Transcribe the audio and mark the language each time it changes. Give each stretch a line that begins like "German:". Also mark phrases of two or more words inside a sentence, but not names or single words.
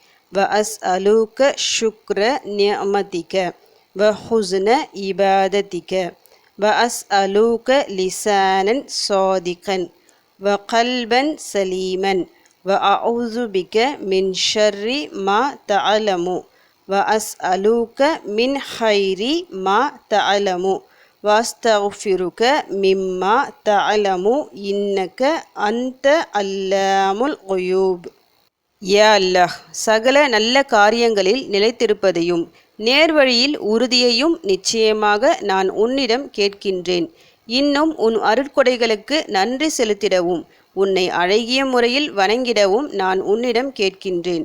Arabic: وأسألك شكر نعمتك وحسن عبادتك وأسألك لسانا صادقا وقلبا سليما وأعوذ بك من شر ما تعلم وأسألك من خير ما تعلم وأستغفرك مما تعلم إنك أنت علام الغيوب يا الله,
Tamil: சகல நல்ல காரியங்களில் நிலைத்திருப்பதையும் நேர்வழியில் உறுதியையும் நிச்சயமாக நான் உன்னிடம் கேட்கின்றேன். இன்னும் உன் அருட்கொடைகளுக்கு நன்றி செலுத்திடவும் உன்னை அழகிய முறையில் வணங்கிடவும் நான் உன்னிடம் கேட்கின்றேன்.